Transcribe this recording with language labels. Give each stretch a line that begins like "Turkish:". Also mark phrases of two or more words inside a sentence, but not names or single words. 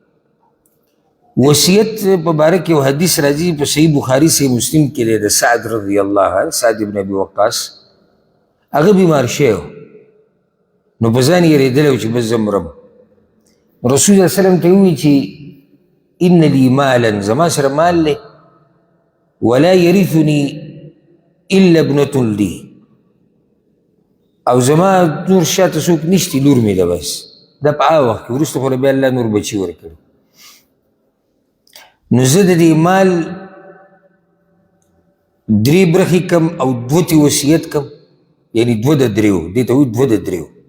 Pashto: وصیت په باره کې یو حدیث راځي په صحیح بخاري صحیح مسلم کې دی د سعد
Arabic: رضی الله عنه
Pashto: سعد ابن ابي وقاص هغه بیمار شوی نو په ځان یې رېدلی و چې بس زه مرم رسول الله وسلم ته ووایي چې
Arabic: ان لي مالا
Pashto: زما سره مال دی
Arabic: ولا يرثني الا ابنة لي
Pashto: او زما نور شاته څوک نشتی لور مې ده بس دا په هغه وخت کې وروسته خو له بیا الله نور بچي ورکړي نو زه د دې مال درې برخې کم او دوه تې وصیت کم یعنی دوه د دریو دې ته وایي دوه د دریو